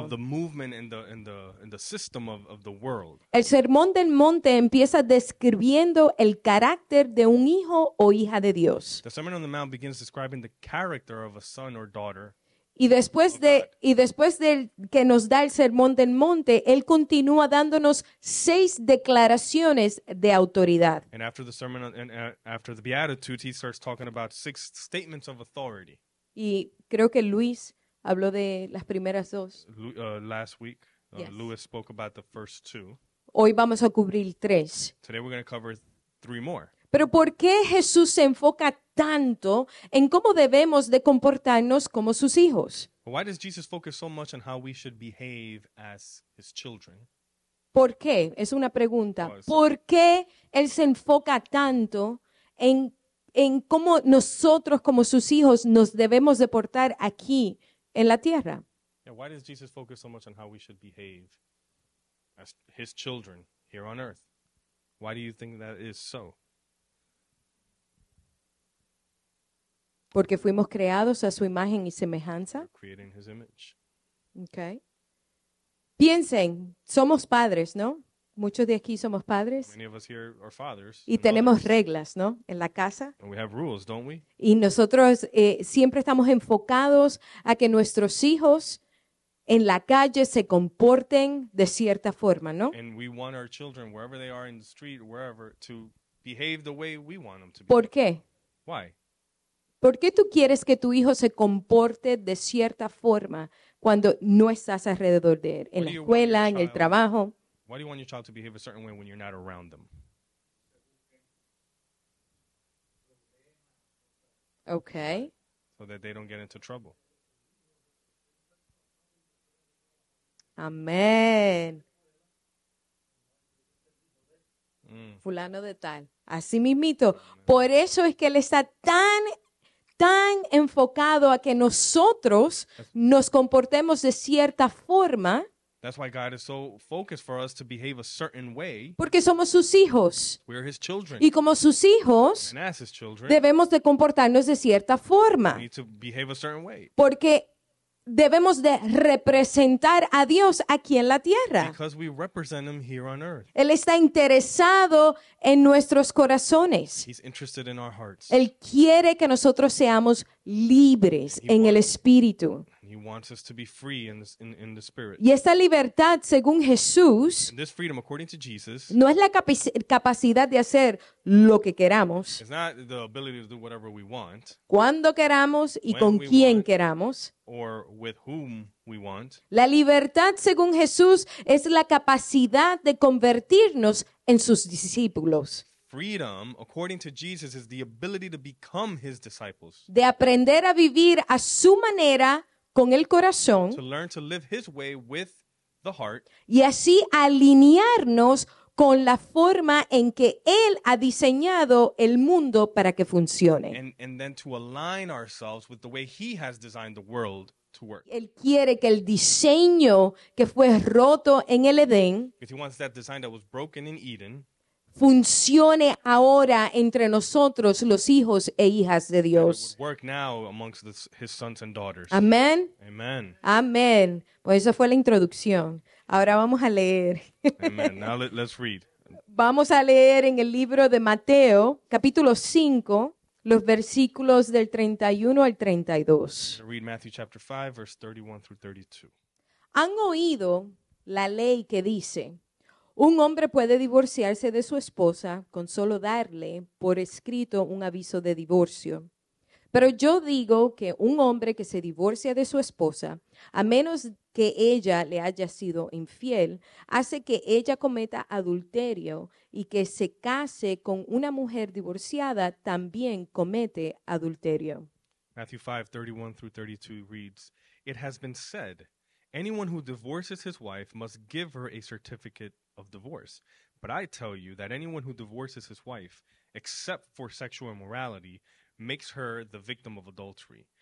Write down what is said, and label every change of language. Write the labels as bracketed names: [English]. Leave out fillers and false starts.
[English] of the movement in the system of the world. [Spanish] El Sermón del Monte empieza describiendo el carácter de un hijo o hija de Dios. [English] The Sermon on the Mount begins describing the character of a son or daughter. [Spanish] Y después de que nos da el Sermón del Monte, él continúa dándonos 6 declaraciones de autoridad. [English] And after the sermon after the Beatitudes, he starts talking about 6 statements of authority. [Spanish] Y creo que Luis habló de las primeras 2. [English] Last week, Yes. Lewis spoke about the first 2. [Spanish] Hoy vamos a cubrir 3. [English] Today we're going to cover 3 more. [Spanish] Pero ¿por qué Jesús se enfoca tanto en cómo debemos de comportarnos como sus hijos? [English] Why does Jesus focus so much on how we should behave as his children? [Spanish] ¿Por qué? Es una pregunta. Oh, sí. ¿Por qué Él se enfoca tanto en cómo nosotros como sus hijos nos debemos de portar aquí en la tierra? [English] Yeah, why does Jesus focus so much on how we should behave as his children here on earth? Why do you think that is so? [Spanish] Porque fuimos creados a su imagen y semejanza. [English] Creating his image. Okay. [Spanish] Piensen, somos padres, ¿no? Muchos de aquí somos padres [English] Many of us here are fathers. [Spanish] y [English] and [Spanish] tenemos [English] mothers, [Spanish] reglas, ¿no? En la casa. [English] and we have rules, don't we? [Spanish] Y nosotros siempre estamos enfocados a que nuestros hijos en la calle se comporten de cierta forma, ¿no? [English] And we want our children, wherever they are in the street, wherever, to behave the way we want them to be. [Spanish] ¿Por qué? [English] Why? [Spanish] ¿Por qué tú quieres que tu hijo se comporte de cierta forma cuando no estás alrededor de él? En la escuela, en el trabajo. [English] Why do you want your child to behave a certain way when you're not around them? Okay. So that they don't get into trouble. [Spanish] Amén. Mm. Fulano de tal. Así mismito. Por eso es que él está tan enfocado a que nosotros nos comportemos de cierta forma [English] That's why God is so focused for us to behave a certain way. [Spanish] porque somos sus hijos. [English] We're his children. [Spanish] Y como sus hijos, [English] And as his children, [Spanish] debemos de comportarnos de cierta forma. [English] we need to behave a certain way. [Spanish] Porque debemos de representar a Dios aquí en la tierra. [English] Because we represent him here on earth. [Spanish] Él está interesado en nuestros corazones. [English] He's interested in our hearts. [Spanish] Él quiere que nosotros seamos libres en el espíritu. [English] He wants us to be free in the spirit. [Spanish] Y esta libertad, según Jesús, [English] And this freedom, according to Jesus, [Spanish] no es la capacidad de hacer lo que queramos, [English] is not the ability to do whatever we want [Spanish] cuando queramos y [English] When [Spanish] con [English] we [Spanish] quien [English] want. [Spanish] queramos. [English] or with whom we want. [Spanish] La libertad, según Jesús, es la capacidad de convertirnos en sus discípulos, [English] Freedom, according to Jesus, is the ability to become his disciples, [Spanish] de aprender a vivir a su manera con el corazón [English] to learn to live his way with the heart, [Spanish] y así alinearnos con la forma en que Él ha diseñado el mundo para que funcione. [English] and then to align ourselves with the way He has designed the world to work. [Spanish] Él quiere que el diseño que fue roto en el Edén [English] Because He wants that design that was broken in Eden [Spanish] funcione ahora entre nosotros, los hijos e hijas de [English] that it [Spanish] Dios. [English] would work now amongst His sons and daughters. [Spanish] Amén. [English] Amen. [Spanish] Amén. Pues esa fue la introducción. Ahora vamos a leer. [English] Amen. Now let's read. [Spanish] Vamos a leer en el libro de Mateo, capítulo 5, los versículos del 31 al 32. [English] Read Matthew chapter 5, verse 31 through 32. [Spanish] ¿Han oído la ley que dice, un hombre puede divorciarse de su esposa con solo darle por escrito un aviso de divorcio? Pero yo digo que un hombre que se divorcia de su esposa, a menos que ella le haya sido infiel, hace que ella cometa adulterio, y que se case con una mujer divorciada también comete adulterio. [English] Matthew 5, 31 through 32 reads, It has been said, anyone who divorces his wife must give her a certificate of divorce. But I tell you that anyone who divorces his wife, except for sexual immorality, makes her the victim of adultery.